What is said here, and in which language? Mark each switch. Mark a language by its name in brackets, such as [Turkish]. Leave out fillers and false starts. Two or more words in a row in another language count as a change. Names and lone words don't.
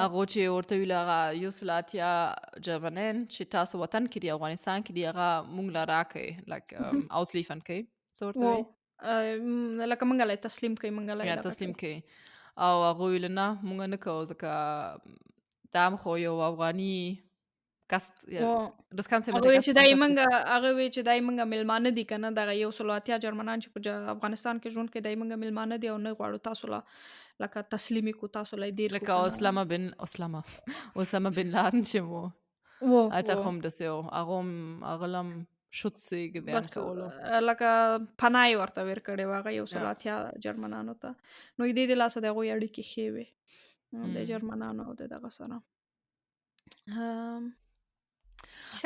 [Pashto] هغه چې ورته ویل هغه یو سل اتیا جرمنیان چې تاسو وطن کې دی افغانستان کې دی هغه مونږ له راکئ ausliefern کوي څه ورته وایي لکه موږ له تسلیم کوي موږ له یا دغه تسلیم کوي. کوي او هغه ویل نه مونږ نه کوو ځکه دا هم خو یو افغاني [German] Gast, ja, [Pashto] او [German] das kannst du ja mit [Pashto] هغه [German] der [Pashto] وی چې دای [German] Gastfreundschaft [Pashto] منګه [German] schließen. [Pashto] هغه وی چې دای منګه ملمانه دي کنه دغه یو سل اتیا جرمنان چې په افغانستان کې ژوند کې دای منګه ملمانه دي او نه غواړو تاسو لا لکه تسلیمي کو تاسو لا دیر کو Like کنه. Osama bin Laden چې و وو هلته وو خو هم داسې و هغه هم [German] Schutz gewähren [Pashto] بس کولو لکه پناه یې ورته ورکړې وه هغه یو سل ja اتیا جرمنانو ته. نو د دې د لاسه د هغوی اړیکې ښې وې د mm. جرمنانو او د دغه سره. ام، ښه